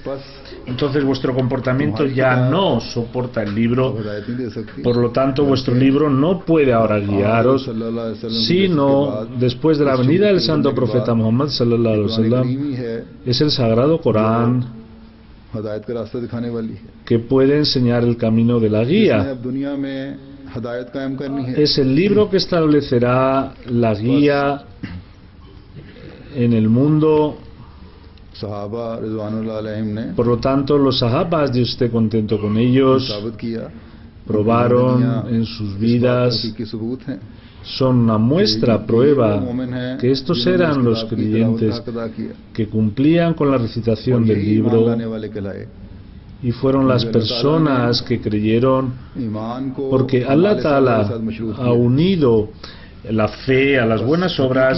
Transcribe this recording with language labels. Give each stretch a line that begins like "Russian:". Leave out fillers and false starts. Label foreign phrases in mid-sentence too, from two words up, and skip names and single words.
Spanish: Entonces vuestro comportamiento ya no soporta el libro. Por lo tanto, vuestro libro no puede ahora guiaros, sino después de la venida del santo profeta Muhammad
Arabic: صلى الله عليه وسلم,
Spanish: es el Sagrado Corán que puede enseñar el camino de la guía. Es el libro que establecerá la guía en el mundo. Por lo tanto, los sahabas, Dios esté contento con ellos, probaron en sus vidas, son una muestra, prueba, que estos eran los creyentes que cumplían con la recitación del libro, y fueron las personas que creyeron, porque
Arabic: الله تعالى
Spanish: ha unido la fe a las buenas obras.